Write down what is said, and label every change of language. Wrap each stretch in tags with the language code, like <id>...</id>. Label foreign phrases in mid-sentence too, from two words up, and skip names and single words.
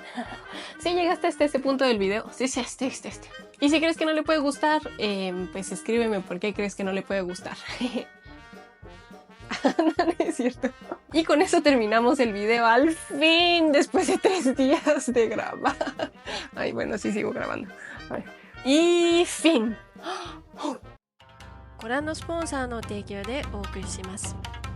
<es>Si llegaste hasta este punto del video, sí, este. Y si crees que no le puede gustar, pues escríbeme por qué crees que no le puede gustar. No es cierto. Y con eso terminamos el video al fin, después de 3 días de grabar. Ay, bueno, sí sigo grabando. Y fin.</es> <ja>ご覧のスポンサーの提供でお送りします。</ja>